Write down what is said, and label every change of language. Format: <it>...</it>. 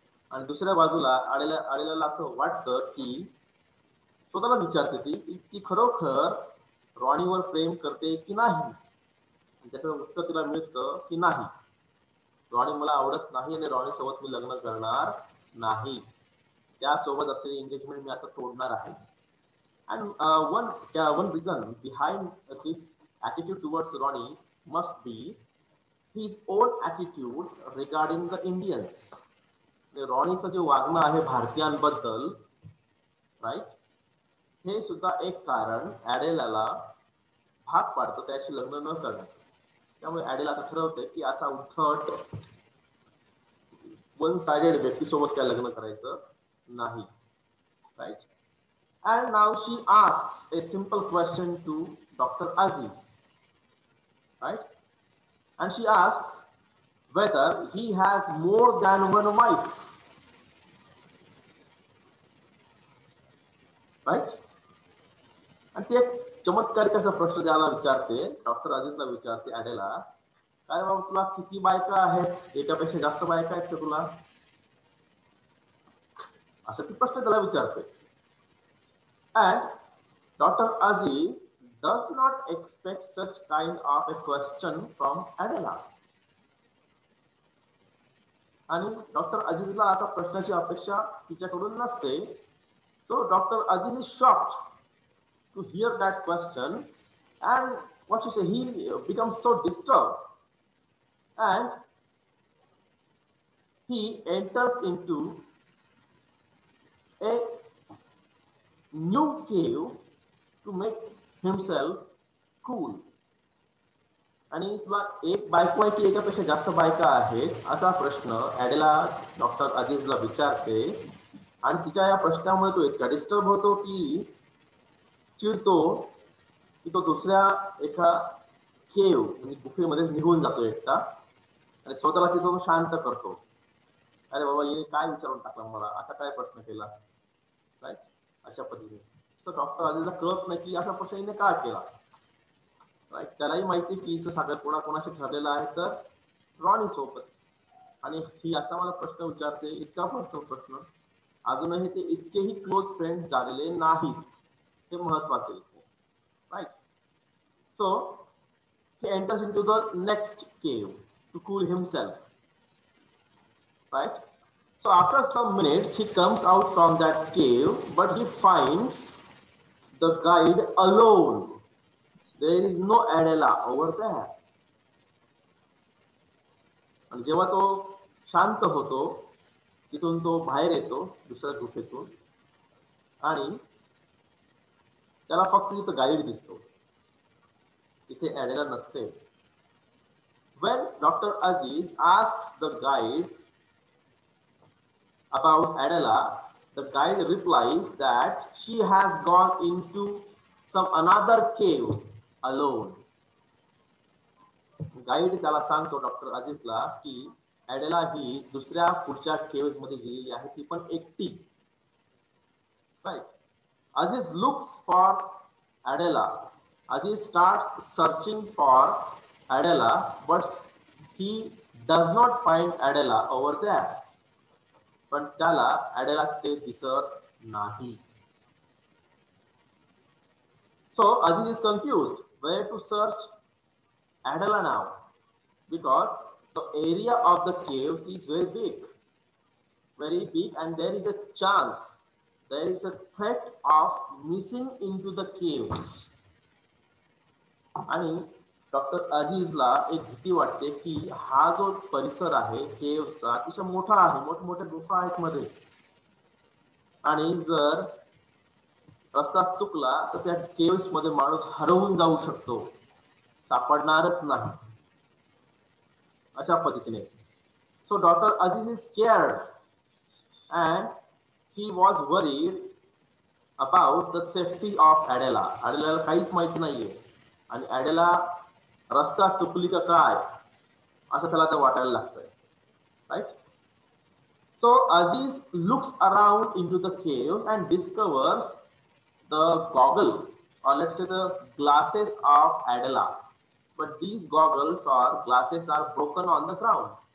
<mr>आणि दुसऱ्या बाजूला आलेल्याला असं वाटतं की स्वतःला विचारते ती खरोखर रॉनीवर प्रेम करते की नाही. त्याचं उत्तर तिला मिळतं की नाही, रॉनी मला आवडत नाही आणि रॉनी सोबत मी लग्न करणार नाही. त्यासोबत असलेली एंगेजमेंट मी आता तोडणार आहे.</mr> <en>And one reason behind this attitude towards Ronnie must be his own attitude regarding the Indians.</en> <mr>रॉनीचं जे वागणं आहे भारतीयांबद्दल, राईट, हे सुद्धा एक कारण ऍडेलाला भाग पाडतं त्याशी लग्न न करण्याचं. त्यामुळे ऍडेला आता ठरवते की असा उद्धट वन साइडेड व्यक्तीसोबत काय लग्न करायचं नाही.</mr> <en>Right, and now she asks a simple question to Dr. Aziz, right? And she asks whether he has more than one wife, right?</en> <mr>आणि ते एक चमत्कारिक असा प्रश्न त्याला विचारते, डॉक्टर अजीजला विचारते ऍडेला, काय बाबा तुला किती बायका आहेत, एकापेक्षा जास्त बायका आहेत का तुला, असं ती प्रश्न त्याला विचारते.</mr> <en>And Dr. Aziz does not expect such kind of a question from Adela.</en> <mr>आणि डॉक्टर अजीजला असा प्रश्नाची अपेक्षा तिच्याकडून नसते.</mr> <en>So Dr. Aziz is shocked to hear that question, and what you say, he becomes so disturbed, and he enters into a new cave to make himself cool.</en> <mr>आणि तुला एक बायको आहे की एकापेक्षा जास्त बायका आहेत, असा प्रश्न ऍडेला डॉक्टर अजीजला विचारते. आणि तिच्या या प्रश्नामुळे तो इतका डिस्टर्ब होतो की चिडतो की तो दुसऱ्या एका केव म्हणजे गुफेमध्ये निघून जातो एकटा आणि स्वतःला तिथून शांत करतो. अरे बाबा हिने काय विचारून टाकला मला, असा काय प्रश्न केला, राईट, अशा पद्धतीने. तर डॉक्टर अजीजला कळत नाही की असा प्रश्न हिने का केला, राईट. त्यालाही माहिती की हिचं साखरपुडा कोणाशी ठरलेला आहे, तर रॉनी सोबत. आणि ही असा मला प्रश्न विचारते, इतका प्रश्न, अजूनही ते इतकेही क्लोज फ्रेंड झालेले नाहीत, हे महत्वाचे, right.</mr> <en>So he enters into the next cave to cool himself, right? So after some minutes he comes out from that cave, but he finds the guide alone. There is no Adela over there.</en> <mr>आणि जेव्हा तो शांत होतो तिथून तो बाहेर येतो दुसऱ्या गुफेतून आणि त्याला फक्त तिथं गाईड दिसतो, तिथे ॲडेला नसते.</mr> <en>When Dr. Aziz asks the guide about Adela, the guide replies that she has gone into some another cave alone.</en> <mr>Guide त्याला सांगतो डॉक्टर अजीजला की ॲडेला ही दुसऱ्या पुढच्या केव्स मध्ये गेलेली आहे, ती पण एकटी, right.</mr> <en>Aziz looks for Adela. Aziz starts searching for Adela, but he does not find Adela over there.</en> <mr>पण त्याला ॲडेला ते दिसत नाही.</mr> <en>So Aziz is confused where to search Adela now, because the area of the caves is very big, and there is a chance, there is a threat of missing into the caves.</en> <mr>आणि doctor अजीजला एक भीती वाटते की हा जो परिसर आहे केव्सचा अतिशय मोठा आहे, मोठमोठ्या गुफा आहेत मध्ये, आणि जर रस्ता चुकला तर त्या केव्स मध्ये माणूस हरवून जाऊ शकतो, सापडणारच नाही, अशा पद्धतीने.</mr> <en>So doctor Aziz is scared and he was worried about the safety of Adela.</en> <mr>ॲडेलाला काहीच माहिती नाहीये आणि ॲडेला रस्ता चुकली का काय असं त्याला तर वाटायला लागतंय, right.</mr> <en>So Aziz looks around into the caves and discovers the goggle, or let's say the glasses of Adela, but these goggles or glasses are broken on the ground.</en>